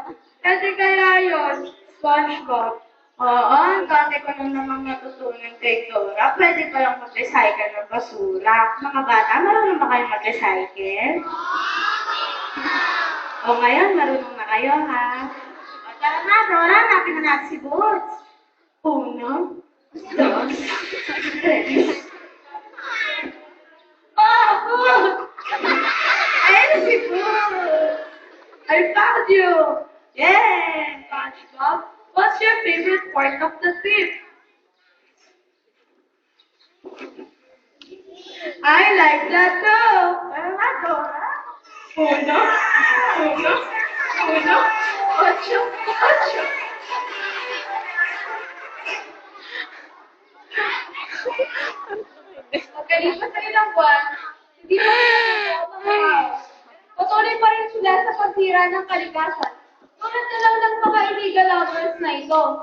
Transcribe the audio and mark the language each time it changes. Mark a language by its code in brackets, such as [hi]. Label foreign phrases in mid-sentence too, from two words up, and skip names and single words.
[tl] Pwede kaya yun, SpongeBob. Oo, ang dami ko na namang natutunan kay Dora. Pwede pa lang mag-recycle ng basura. Mga bata, marunong ba kayo mag-recycle? O ngayon, marunong na kayo, ha? O tara na, Dora, hanapin na natin si Boots. [es] Uno, dos, tres. [tl] Oh, Boots! Ayun si Boots! [en] I found you! Yeah! SpongeBob, what's your favorite part of the trip? I like that too! [tl] Ano nga, [es] Dora? Uno, uno, uno, ocho, ocho. [tl] Pagkalipas ng ilang buwan, hindi pa rin ang mga tao. Patuloy pa rin sila sa pagsira ng kalikasan. Tulad na lang ng mga [en] illegal lovers [tl] na ito.